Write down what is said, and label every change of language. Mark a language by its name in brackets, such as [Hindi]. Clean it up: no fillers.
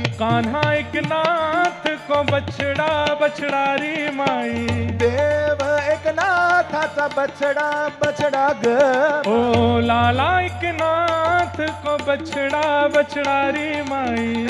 [Hindi] कान्हा एकनाथ को बछड़ा बछड़ा रे माई [Marathi] देव एकनाथाचा बछडा बछडा ग [Hindi] ओ लाला एकनाथ को बछड़ा बछड़ा रे माई